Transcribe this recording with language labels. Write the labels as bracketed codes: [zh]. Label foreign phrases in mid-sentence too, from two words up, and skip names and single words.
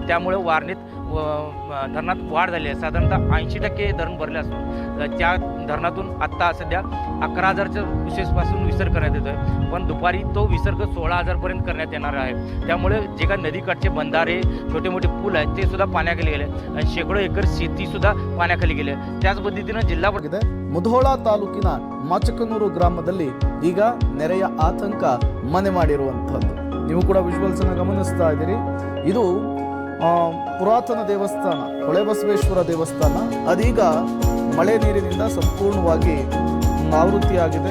[mr] त्यामुळे वारणेत धरणात वाढ झाली आहे. साधारणतः 80% धरण भरले असून त्या धरणातून आत्ता सध्या 11,000च्या विशेषपासून विसर्ग करण्यात येतो आहे. पण दुपारी तो विसर्ग 16,000पर्यंत करण्यात येणार आहे. त्यामुळे जे काही नदीकाठचे बंधारे छोटे मोठे पूल आहेत ते सुद्धा पाण्याखाली गेले आणि शेकडो एकर शेतीसुद्धा पाण्याखाली गेले. त्याच पद्धतीनं जिल्हा [kn] ಮುಧೋಳ ತಾಲೂಕಿನ ಮಾಚಕನೂರು ಗ್ರಾಮದಲ್ಲಿ ಈಗ ನೆರೆಯ ಆತಂಕ ಮನೆ ಮಾಡಿರುವಂಥದ್ದು ನೀವು ಕೂಡ ವಿಜುವಲ್ಸ್ ಅನ್ನು ಗಮನಿಸ್ತಾ ಇದ್ದೀರಿ. ಇದು ಪುರಾತನ ದೇವಸ್ಥಾನ ಹೊಳೆಬಸವೇಶ್ವರ ದೇವಸ್ಥಾನ ಅದೀಗ ಮಳೆ ನೀರಿನಿಂದ ಸಂಪೂರ್ಣವಾಗಿ ಆವೃತ್ತಿಯಾಗಿದೆ.